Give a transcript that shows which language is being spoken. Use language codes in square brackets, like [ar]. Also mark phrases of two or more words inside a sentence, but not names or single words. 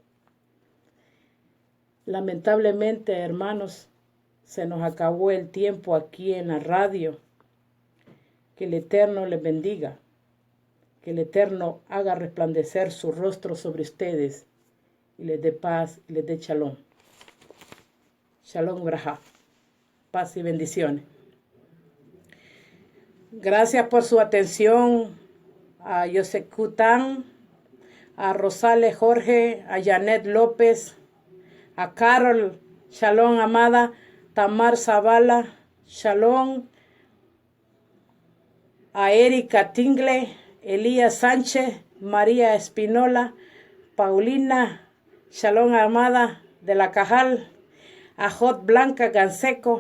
[es] Lamentablemente, hermanos, se nos acabó el tiempo aquí en la radio. Que el Eterno les bendiga. Que el Eterno haga resplandecer su rostro sobre ustedes y les dé paz y les dé shalom. [he] שלום וברכה. [es] Paz y bendiciones. Gracias por su atención a Yosef Cután, a Rosales Jorge, a Janet López, a Carol, Shalom amada, Tamar Zavala, Shalom, a Erika Tingle, Elías Sánchez, María Espinola, Paulina, Shalom amada de la Cajal, a Jot Blanca Ganseco.